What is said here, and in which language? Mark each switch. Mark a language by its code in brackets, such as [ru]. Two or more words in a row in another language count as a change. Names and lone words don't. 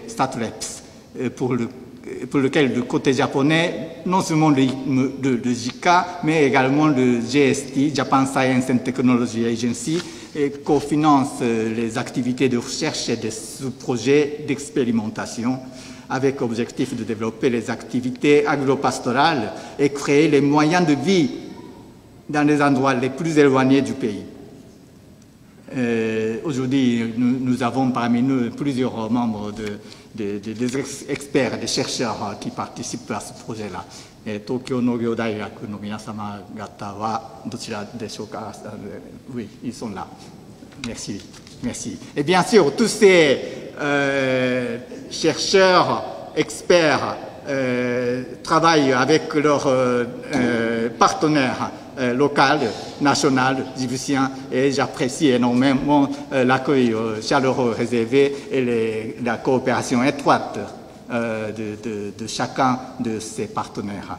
[fr] StatLabs, pour lequel le côté japonais, non seulement le JICA, mais également le GST, Japan Science and Technology Agency, cofinance les activités de recherche et des sous-projets d'expérimentation avec l'objectif de développer les activités agro-pastorales et créer les moyens de vie dans les endroits les plus éloignés du pays. Aujourd'hui, nous avons parmi nous plusieurs membres des experts, des chercheurs qui participent à ce projet-là. [ja] 東京農業大学の皆様方はどちらでしょうか? [fr] Oui, ils sont là. Merci. Merci. Et bien sûr, tous ces chercheurs, experts, travaillent avec leurs partenaires locaux, nationaux, djiboutiens, et j'apprécie énormément l'accueil chaleureux réservé et la coopération étroite de chacun de ces partenaires.